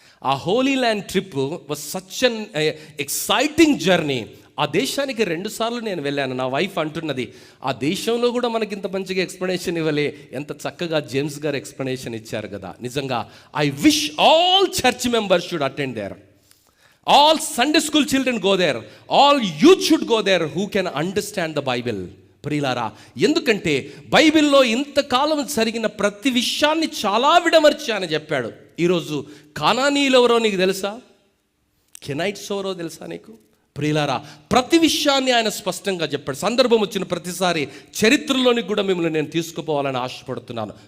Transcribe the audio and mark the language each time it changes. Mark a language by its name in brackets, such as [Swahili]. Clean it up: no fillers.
[English] ఆ holy land trip was such an exciting journey. [Telugu] ఆ దేశానికి 2 సార్లు నేను వెళ్ళాను. నా వైఫ్ అంటున్నది, ఆ దేశంలో కూడా మనకి ఇంత మంచిగా ఎక్స్ప్లెనేషన్ ఇవ్వలే, ఎంత చక్కగా జేమ్స్ గారు ఎక్స్ప్లెనేషన్ ఇచ్చారు కదా. నిజంగా [English] I wish all church members should attend there. All Sunday school children go there. All youth should go there who can understand the Bible. [Telugu] ప్రియులారా, ఎందుకంటే బైబిల్లో ఇంతకాలం జరిగిన ప్రతి విషయాన్ని చాలా విడమర్చి అని చెప్పాడు. ఈరోజు కానానీయులు ఎవరో నీకు తెలుసా? కెనైట్స్ ఎవరో తెలుసా నీకు? ప్రియులారా, ప్రతి విషయాన్ని ఆయన స్పష్టంగా చెప్పాడు. సందర్భం వచ్చిన ప్రతిసారి చరిత్రలోనికి కూడా మిమ్మల్ని నేను తీసుకుపోవాలని ఆశపడుతున్నాను.